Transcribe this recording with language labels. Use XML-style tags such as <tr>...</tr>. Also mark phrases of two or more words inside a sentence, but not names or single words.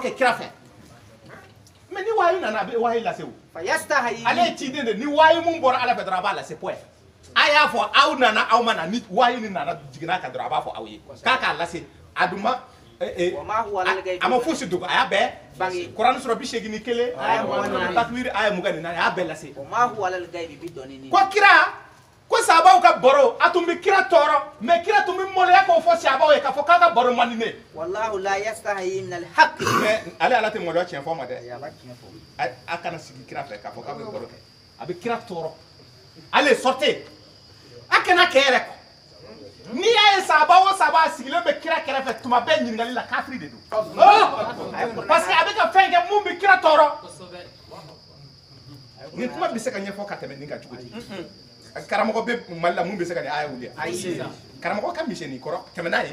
<bm>kɛ kira fɛ mɛ ni wahayi nana a bɛ wahayi lase o ale ye ciden de ni wahayi mun bɔra ala fɛ dɔrɔn a b'a lase point a y'a fɔ aw nana aw ma na ni wahayi ni nana jiginna kan dɔrɔn a b'a fɔ aw ye k'a k'a lase a dun ma a ma fosi dogo a y'a bɛɛ kuranɛ sura 81 takwiri aya 24 a y'a bɛɛ lase ko kira ko sahabaw ka baro a tun bɛ kira tɔɔrɔ mɛ kira tun bɛ maloya k'o fɔ sahabaw ye k'a fɔ k'a ka baro man di ne</bm> <ar>والله لا يستحيي من الحق</ar> <bm>mais ale ala tɛ maloya tiɲɛ fɔ ma dɛ a kana sigi kira fɛ k'a fɔ k'a bɛ baro kɛ a bɛ kira tɔɔrɔ ale sortez a kana kɛ yɛrɛ kɔ n'i y'a ye sahaba o sahaba sigilen bɛ kira kɛrɛfɛ tuma bɛɛ ɲininkali la kafiri de don</bm> <fr>parce que</fr> <bm>a bɛ ka fɛn kɛ mun bɛ kira tɔɔrɔ nin kuma bɛ se ka ɲɛfɔ ka tɛmɛ nin kan cogo di karamɔgɔ bɛ mali la mun bɛ se ka nin aya wuli karamɔgɔ ka misɛn nin kɔrɔ tɛmɛ n'a ye</bm>